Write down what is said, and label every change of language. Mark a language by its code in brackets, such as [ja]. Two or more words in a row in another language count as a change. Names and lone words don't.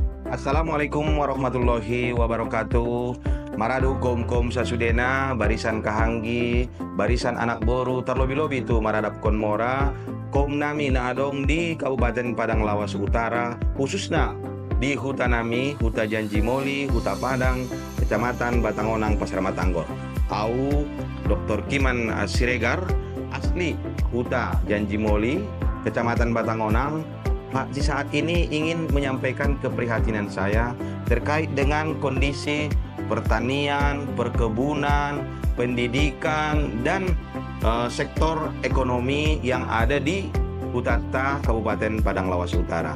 [ar] Assalamualaikum warahmatullahi wabarakatuh. [btm] Maradu kom sasudena, barisan kahanggi, barisan anak boru terlobi-lobi tu maradap kon mora, kom nami na adong di Kabupaten Padang Lawas Utara, khususnya di Huta Nami, Huta Janji Moli, Huta Padang, Kecamatan Batangonang, Pasar Matanggor. Au Dr. Kiman Siregar, asli Huta Janji Moli, Kecamatan Batangonang. [id] Pak, di saat ini ingin menyampaikan keprihatinan saya terkait dengan kondisi pertanian, perkebunan, pendidikan, dan sektor ekonomi yang ada di Hutata Kabupaten Padang Lawas Utara.